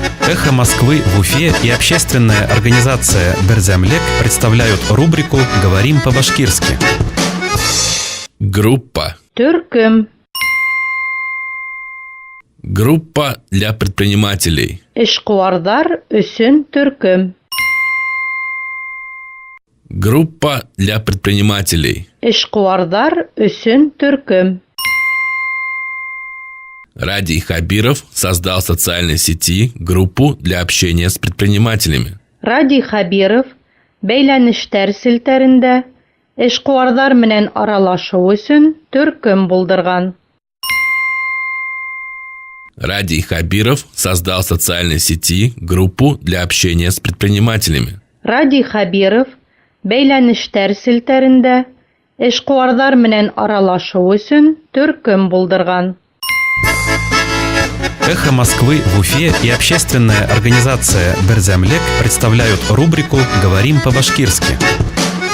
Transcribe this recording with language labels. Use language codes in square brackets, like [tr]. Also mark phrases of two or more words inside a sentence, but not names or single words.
[ru] «Эхо Москвы» в Уфе и общественная организация «Берзямлек» представляют рубрику «Говорим по-башкирски». Группа. [ba] Төркем. [ru] Группа для предпринимателей. [ba] Эшкуардар өсөн төркем. [ru] Группа для предпринимателей. [ba] Эшкуардар өсөн төркем. [ru] Радий Хабиров создал в социальной сети группу для общения с предпринимателями. [ba] Радий Хабиров бәйләнештәр селтәрендә эшкуардар менән аралашу өсөн төркем булдырган. [ru] Радий Хабиров создал в социальной сети группу для общения с предпринимателями. [ba] Радий Хабиров бәйләнештәр селтәрендә эшкуардар менән аралашу өсөн төркем булдырган. [ru] «Эхо Москвы» в Уфе и общественная организация «Берзямлек» представляют рубрику «Говорим по-башкирски».